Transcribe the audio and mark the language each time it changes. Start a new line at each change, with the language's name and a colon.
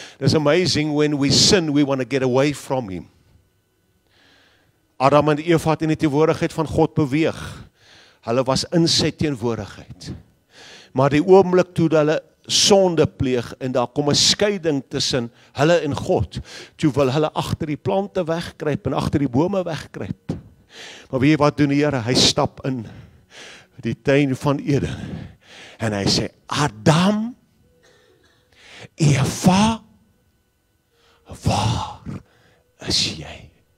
English: It's amazing when we sin, we want to get away from him.
Afrikaans: Adam en Eva het in die teenwoordigheid van God beweeg. Hulle was in sy teenwoordigheid. Maar die oomblik toe hulle sonde pleeg en daar kom 'n skeiding tussen hulle en God, toe wil hulle agter die plante wegkruip en agter die bome wegkruip. Maar weet jy wat doen die Here? Hy stap in die tuin van Eden en hy sê, Adam, Eva, waar is jy?